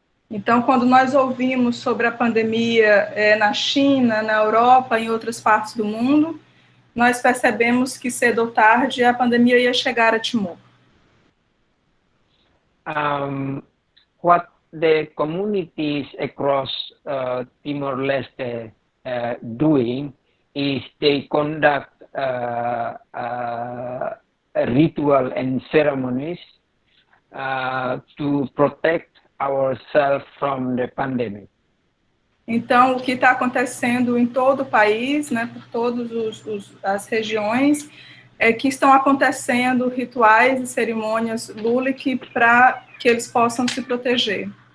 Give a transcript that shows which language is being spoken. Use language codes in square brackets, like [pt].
[pt] Então, quando nós ouvimos sobre a pandemia na China, na Europa, em outras partes do mundo, nós percebemos que cedo ou tarde a pandemia ia chegar a Timor. [en] What the communities across Timor-Leste doing is they conduct a ritual and ceremonies to protect ourselves from the pandemic. [pt] Então, o que está acontecendo em todo o país, né, por todas as regiões, é que estão acontecendo rituais e cerimônias Lulik para que eles possam se proteger.